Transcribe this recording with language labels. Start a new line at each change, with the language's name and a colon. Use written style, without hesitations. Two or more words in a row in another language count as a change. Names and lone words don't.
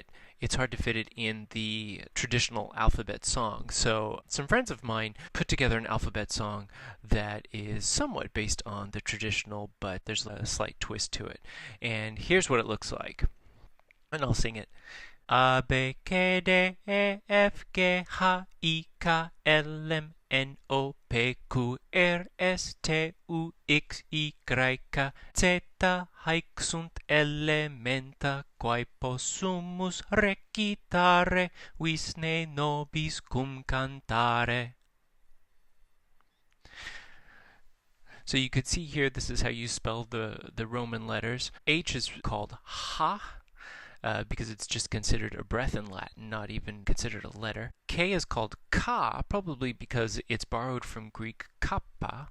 English: It's hard to fit it in the traditional alphabet song. So some friends of mine put together an alphabet song that is somewhat based on the traditional, but there's a slight twist to it. And here's what it looks like. And I'll sing it. A, B, K, D, E, F, G, H, I, K, L, M, N, O, P, Q, R, S, T, U, X, Y, Z,
Latin: haec sunt elementa quae possumus recitare, visne nobis cum cantare.
English: So you could see here, this is how you spell the Roman letters. H is called ha, because it's just considered a breath in Latin, not even considered a letter. K is called ka, probably because it's borrowed from Greek kappa.